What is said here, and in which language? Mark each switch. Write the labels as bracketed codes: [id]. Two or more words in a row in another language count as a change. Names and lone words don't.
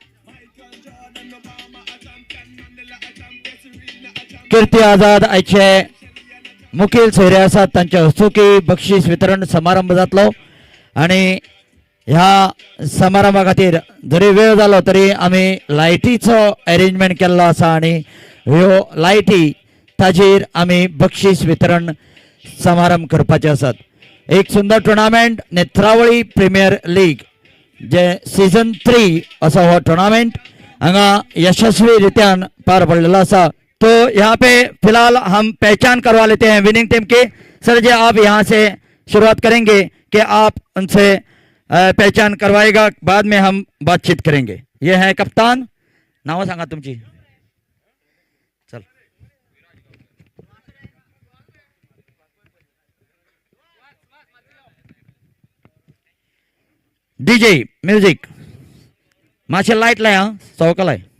[kok] कीर्ती आझाद आयचे मुखेल सोयरे आसात, तांच्या हस्तुकी बक्षीस वितरण समारंभ जातलो आणि ह्या समारंभा खातीर जरी वेळ जालो तरी आमी लायटीचो अरेंजमेंट केल्लो आसा आणि ह्यो लायटी ताजेर आमी बक्षीस वितरण समारंभ करपाचे आसात. एक सुंदर टुर्नामेंट नेत्रावळी प्रीमियर लीग जे सीजन 3 असो हो टूर्नामेंट हांगा यशस्वी रित्यान पार पडलेलो आसा. [hi] तो यहाँ पे फिलहाल हम पहचान करवा लेते हैं [en] winning team [hi] की. सर जी, आप यहाँ से शुरुआत करेंगे कि आप उनसे पहचान करवाएगा, बाद में हम बातचीत करेंगे. ये है कप्तान, [kok] नाव सांगा तुमची. चल [en] DJ music [kok] माशे लाईट लाय, हा चौकलाय.